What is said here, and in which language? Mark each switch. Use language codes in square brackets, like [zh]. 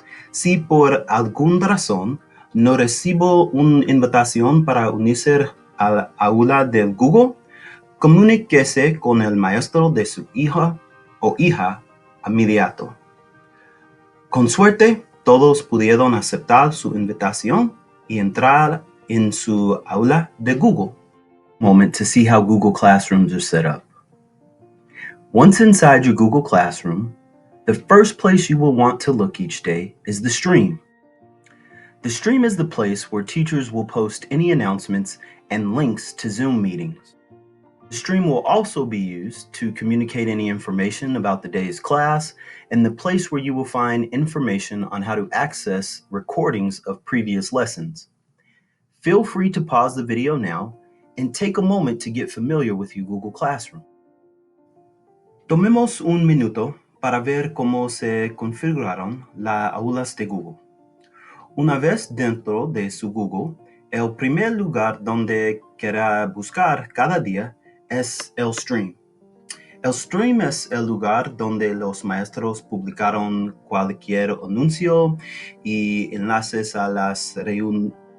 [es] Si por alguna razón no recibo una invitación para unirse al aula de Google, comuníquese con el maestro de su hijo o hija inmediato. Con suerte, todos pudieron aceptar su invitación y entrar en su aula de Google. [en] Moment to see how Google Classrooms are set up. Once inside your Google Classroom, the first place you will want to look each day is the stream. The stream is the place where teachers will post any announcements and links to Zoom meetings. The stream will also be used to communicate any information about the day's class and the place where you will find information on how to access recordings of previous lessons. Feel free to pause the video now and take a moment to get familiar with your Google Classroom. [es] Tomemos un minuto para ver cómo se configuraron las aulas de Google. Una vez dentro de su Google, el primer lugar donde querrá buscar cada día es el stream. El stream es el lugar donde los maestros publicaron cualquier anuncio y enlaces a las reuniones.